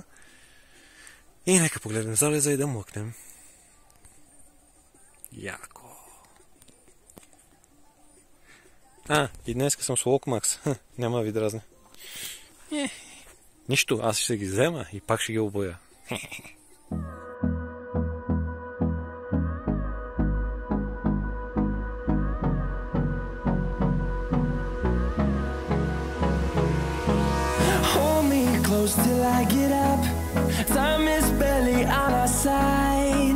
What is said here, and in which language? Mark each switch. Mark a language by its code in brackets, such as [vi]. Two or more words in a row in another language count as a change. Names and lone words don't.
[bg] И нека погледнем залеза и да млъкнем. Яко. И днеска съм с Локмакс. Няма да ви дразне. Нищо, аз ще ги взема и пак ще ги обоя. [en] Till I get up, time is barely on our side.